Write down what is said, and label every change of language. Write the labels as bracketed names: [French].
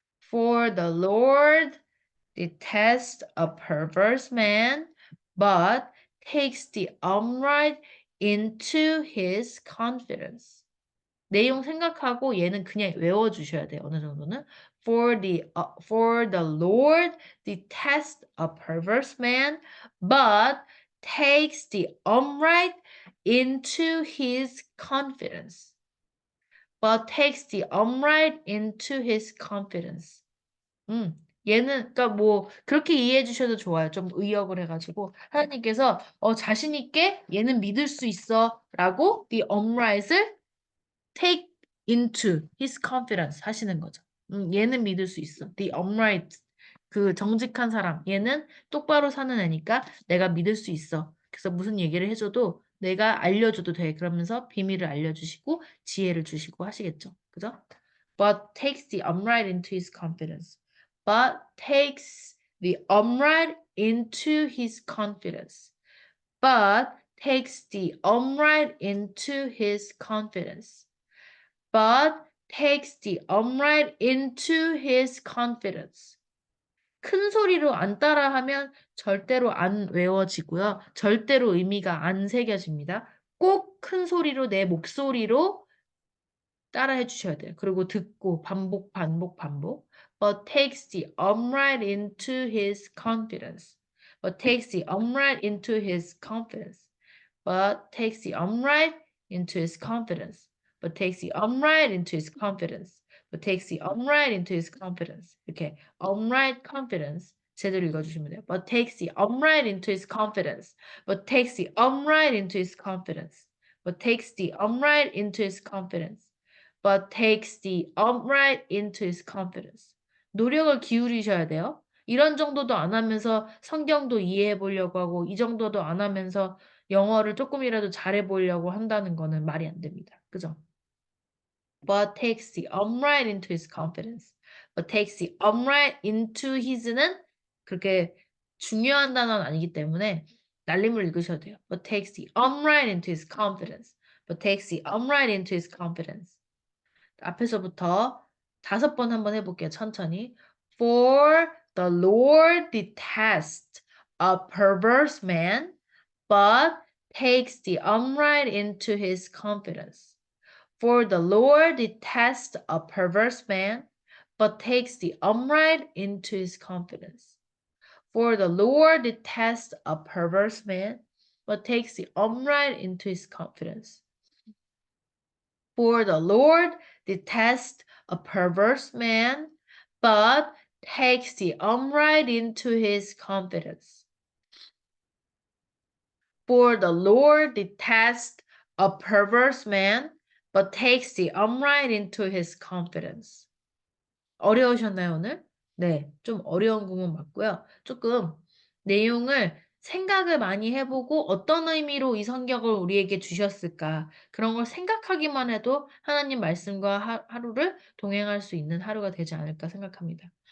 [English] For the Lord detests a perverse man, but takes the upright into his confidence. [Korean] 내용 생각하고 얘는 그냥 외워주셔야 돼요. 어느 정도는. [English] For the Lord detests a perverse man, but takes the upright into his confidence. But takes the upright into his confidence. [Korean] 얘는 그러니까 뭐 그렇게 이해해 주셔도 좋아요. 좀 의역을 해가지고 하나님께서 자신 있게 얘는 믿을 수 있어라고 [English] the upright [Korean] 을 [English] take into his confidence [Korean] 하시는 거죠. 얘는 믿을 수 있어. [English] The upright [Korean] 그 정직한 사람 얘는 똑바로 사는 애니까 내가 믿을 수 있어. 그래서 무슨 얘기를 해줘도 내가 알려줘도 돼. 그러면서 비밀을 알려주시고 지혜를 주시고 하시겠죠. 그죠? [English] But takes the upright into his confidence. But takes the upright into his confidence. But takes the upright into his confidence. But takes the upright into his confidence. [Korean] 큰 소리로 안 따라하면 절대로 안 외워지고요. 절대로 의미가 안 새겨집니다. 꼭 큰 소리로 내 목소리로 따라해 주셔야 돼요. 그리고 듣고 반복. [English] But takes the upright into his confidence. But takes the upright into his confidence. But takes the upright into his confidence. But takes the upright into his confidence. But takes the upright into his confidence. [Korean] 이렇게 [English] upright confidence [Korean] 제대로 읽어주시면 돼요. [English] But takes the upright into his confidence. But takes the upright into his confidence. But takes the upright into his confidence. But takes the upright into his confidence. [Korean] 노력을 기울이셔야 돼요. 이런 정도도 안 하면서 성경도 이해해 보려고 하고 이 정도도 안 하면서 영어를 조금이라도 잘해 보려고 한다는 거는 말이 안 됩니다. 그죠? [English] But takes the upright into his confidence. But takes the upright into his [Korean] 는 그렇게 중요한 단어는 아니기 때문에 날림을 읽으셔도 돼요. [English] But takes the upright into his confidence. But takes the upright into his confidence. [Korean] 앞에서부터 5번 한번 해볼게요. 천천히. [English] For the Lord detests a perverse man, but takes the upright into his confidence. For the Lord detests a perverse man, but takes the upright into his confidence. For the Lord detests a perverse man, but takes the upright into his confidence. For the Lord detests a perverse man, but takes the upright into his confidence. For the Lord detests a perverse man, but takes the upright into his confidence. [Korean] 어려우셨나요, 오늘? 네, 좀 어려운 부분 맞고요. 조금 내용을 생각을 많이 해보고 어떤 의미로 이 성경을 우리에게 주셨을까 그런 걸 생각하기만 해도 하나님 말씀과 하루를 동행할 수 있는 하루가 되지 않을까 생각합니다.